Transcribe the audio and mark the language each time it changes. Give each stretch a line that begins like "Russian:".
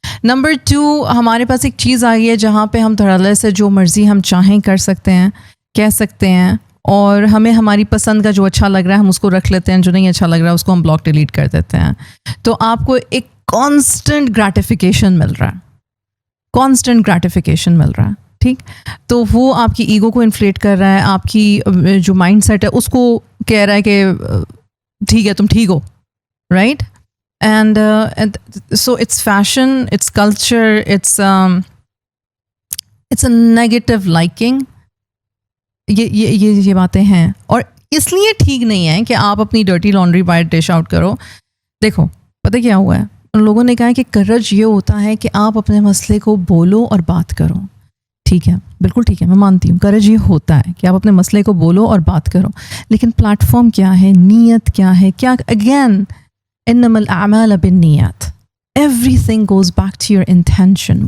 Hindi: Number 2, हमारे पास एक चीज़ आ गई है जहाँ पे हम धड़ल्ले से जो मर्ज़ी हम चाहें कर सकते हैं, कह सकते हैं, और हमें हमारी पसंद का जो अच्छा लग रहा है हम उसको रख लेते हैं, जो नहीं अच्छा लग रहा है उसको हम ब्लॉक डिलीट कर देते हैं. तो आपको एक कांस्टेंट ग्रेटिफिकेशन मिल रहा है, कांस्टेंट ग्रेटिफिकेशन मिल रहा है. ठीक, तो वो आपकी ईगो को इन्फ्लेट कर रहा है, आपकी जो माइंड सेट है उसको कह रहा है कि ठीक है तुम ठीक हो, right.
English: And so it's fashion, it's culture, it's a negative liking.
Hindi: ये बातें हैं, और इसलिए ठीक नहीं है कि आप अपनी डर्टी लॉन्ड्री बाहर डिश आउट करो. देखो पता क्या हुआ है, उन लोगों ने कहा है कि करज ये होता है कि आप अपने मसले को बोलो और बात करो. ठीक है, बिल्कुल ठीक है, मैं मानती हूँ करज ये होता है कि आप अपने मसले को बोलो और बात करो, लेकिन प्लेटफॉर्म क्या है, नीयत क्या है, क्या, अगेन
Arabic: इन्नमल अमाल बिन्नियात,
English: everything goes back to your intention.